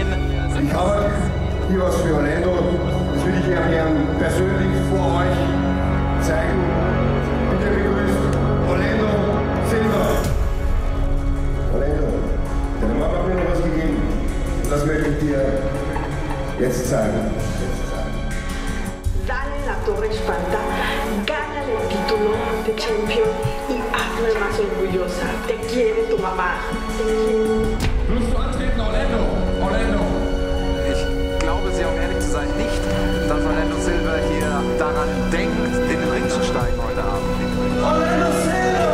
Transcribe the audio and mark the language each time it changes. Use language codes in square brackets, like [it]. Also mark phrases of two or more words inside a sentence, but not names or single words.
[de] Ich habe hier was für Orlando. Das will ich gern persönlich vor euch zeigen. Bitte begrüßt Orlando Silva. Orlando, deine Mama hat mir noch was gegeben. Das möchte ich dir jetzt zeigen. [es] Dale la torre espanta, gánale el título de champion y hazme más orgullosa. Te quiere tu mamá. [de] Willst du antreten, Orlando? Orlando. Ich glaube, Sie, um ehrlich zu sein, nicht, dass Orlando Silva hier daran denkt, in den Ring zu steigen heute Abend. Orlando Silva!